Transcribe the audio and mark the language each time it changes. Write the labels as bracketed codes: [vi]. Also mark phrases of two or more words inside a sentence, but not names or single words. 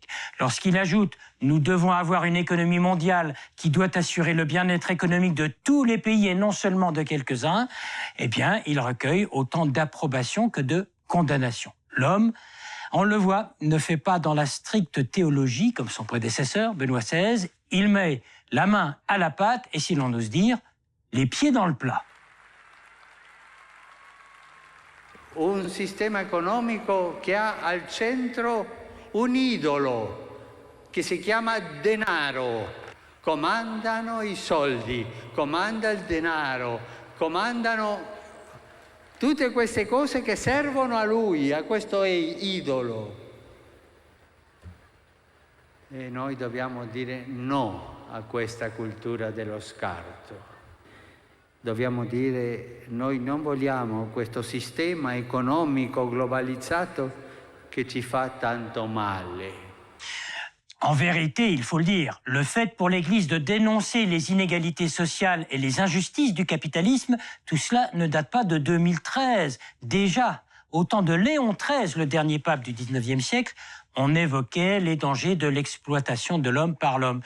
[fr] Lorsqu'il ajoute « Nous devons avoir une économie mondiale qui doit assurer le bien-être économique de tous les pays et non seulement de quelques-uns », eh bien, il recueille autant d'approbation que de condamnation. L'homme, on le voit, ne fait pas dans la stricte théologie, comme son prédécesseur, Benoît XVI, il met la main à la pâte et, si l'on ose dire, les pieds dans le plat. [it] Un sistema economico che ha al centro un idolo che si chiama denaro. Comandano i soldi, comanda il denaro, comandano tutte queste cose che servono a lui, a questo idolo. E noi dobbiamo dire no a questa cultura dello scarto. Dobbiamo dire noi non vogliamo questo sistema economico globalizzato che ci fa tanto male. [fr] En vérité, il faut le dire, le fait pour l'Église de dénoncer les inégalités sociales et les injustices du capitalisme, tout cela ne date pas de 2013. Déjà, au temps de Léon XIII, le dernier pape du XIXe siècle, on évoquait les dangers de l'exploitation de l'homme par l'homme.